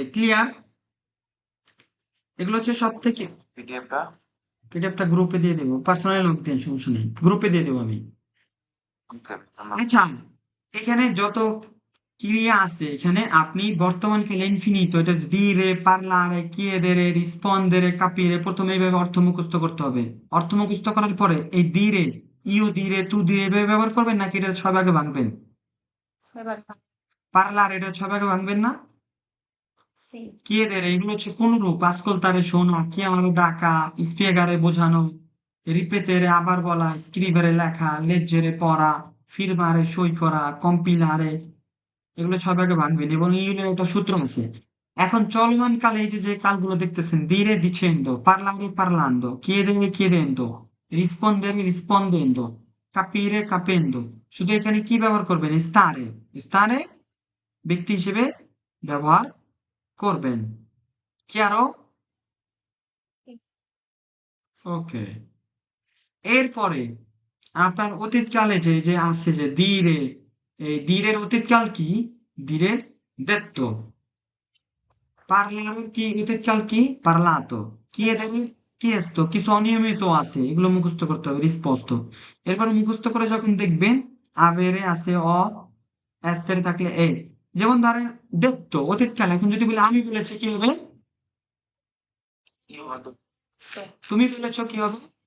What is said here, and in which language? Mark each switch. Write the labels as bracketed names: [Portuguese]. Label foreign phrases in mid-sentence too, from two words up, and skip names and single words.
[Bangla] ক্লিয়ার? এগুলো হচ্ছে সব থেকে। পিডিএফটা। পিডিএফটা গ্রুপে দিয়ে দেবো, পার্সোনালি লোক দেন, সমস্যা নেই, গ্রুপে দিয়ে দেবো আমি। ওকে, ধন্যবাদ। আচ্ছা, এখানে যত ক্রিয়া আছে, এখানে আপনি বর্তমান কালে ইনফিনিটো, এটা [Italian] dire, parlare, chiedere, rispondere, capire, [Bangla] প্রথমে এইভাবে অর্থ মুখস্থ করতে হবে। অর্থ মুখস্থ করার পরে এই dire, [Italian] io dire, tu dire [Bangla] এভাবে ব্যবহার করবেন নাকি এটা 6 ভাগে ভাঙবেন? parlare এটা 6 ভাগে ভাঙবেন না? chiedere এগুলো হচ্ছে কোনরূপ, ascoltare শোনা, chiamare ডাকা, spiegare বোঝানো, ripetere আবার বলা, scrivere লেখা, leggere পড়া, firmare সই করা, compilare এগুলো 6 ভাগে ভাঙবেন এবং এইগুলোর একটা সূত্র আছে। এখন চলমান কালে এই যে যে কালগুলো দেখতেছেন, [Italian] dire dicendo, parlare parlando, chiedere chiedendo, rispondere rispondendo, capire capendo, [Bangla] শুধু এখানে কি ব্যবহার করবেন? [Italian] stare, stare [Bangla] ব্যক্তি হিসেবে ব্যবহার করবেন। কি আরো? ওকে। এরপরে আপনার অতীতকালে যে যে আছে যে ধীরে, এই ধীরের অতীতকাল কি? ধীরের detto। পার্লারের কি অতীতকাল কি? parlato। [Italian] chiedere chiesto। [Bangla] কিছু অনিয়মিত আছে, এগুলো মুখস্থ করতে হবে, risposto। এরপর মুখস্থ করে যখন দেখবেন avere আছে অ, essere থাকলে এ। যেমন ধরেন detto অতীতকাল, এখন যদি বলি আমি বলেছি কি হবে? তুমি বলেছো কি হবে?